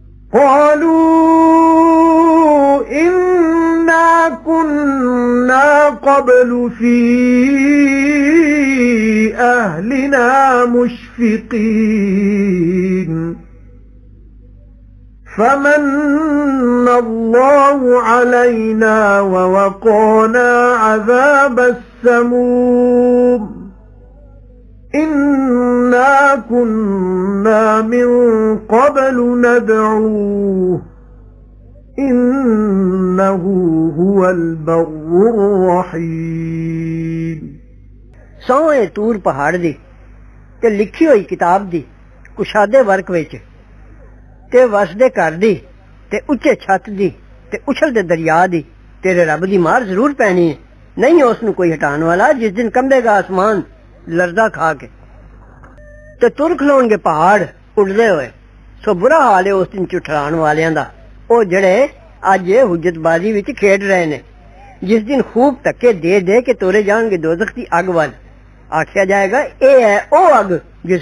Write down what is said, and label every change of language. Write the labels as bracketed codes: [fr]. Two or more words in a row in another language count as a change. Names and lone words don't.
[ar] قالوا إنا كنا قبل في أهلنا مشفقين فمن الله علينا ووقانا عذاب السموم إنا كنا من قبل ندعوه إنه هو البر الرحيم [pa] ਸੌਂਏ ਤੂਰ ਪਹਾੜ ਦੀ ਤੇ ਲਿਖੀ ਹੋਈ ਕਿਤਾਬ ਦੀ ਕੁਸ਼ਾਦੇ ਵਰਕ ਵਿੱਚ ਤੇ ਵਸਦੇ ਘਰ ਦੀ ਤੇ ਉੱਚੇ ਛੱਤ ਦੀ ਤੇ ਉਛਲਦੇ ਦਰਿਆ ਦੀ ਤੇਰੇ ਰੱਬ ਦੀ ਮਾਰ ਜ਼ਰੂਰ ਪੈਣੀ ਹੈ ਨਹੀਂ ਉਸ ਨੂੰ ਕੋਈ ਹਟਾਉਣ ਵਾਲਾ ਜਿਸ ਦਿਨ ਕੰਬੇਗਾ ਆਸਮਾਨ ਲਰਜ਼ਾ ਖਾ ਕੇ ਤੇ ਤੁਰ ਖਲੋਣਗੇ ਪਹਾੜ ਉੱਡਦੇ ਹੋਏ ਸੋ ਬੁਰਾ ਹਾਲ ਹੈ ਉਸ ਦਿਨ ਝੁਠਲਾਉਣ ਵਾਲਿਆਂ ਦਾ ਉਹ ਜਿਹੜੇ ਅੱਜ ਹੁਜਤਬਾਜ਼ੀ ਵਿੱਚ ਖੇਡ ਰਹੇ ਨੇ ਜਿਸ ਦਿਨ ਖੂਬ ਧੱਕੇ ਦੇ ਦੇ ਕੇ ਤੋਰੇ ਜਾਣਗੇ ਦੋਜ਼ਖ ਦੀ ਅੱਗ ਵੱਲ ਆਖਿਆ ਜਾਏਗਾ ਇਹ ਹੈ ਉਹ ਅੱਗ ਜਿਸ